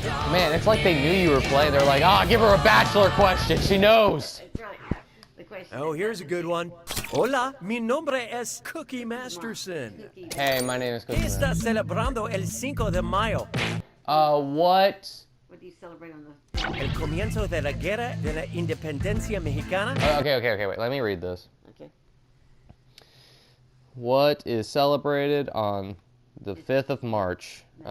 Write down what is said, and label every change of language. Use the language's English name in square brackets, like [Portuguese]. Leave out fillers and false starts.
[English] Man, it's like they knew you were playing. They're like, give her a Bachelor question. She knows. That's right. The question. Oh, here's a good one. [Spanish] Hola, mi nombre es Cookie Masterson. [English] Hey, my name is [Spanish] ¿Qué [English] Cookie. [Spanish] está celebrando el 5 de mayo? [English] What? What do you celebrate on the? [Spanish] El comienzo de la guerra de la independencia mexicana. [English] Okay, wait. Let me read this. Okay. What is celebrated on the 5th of March?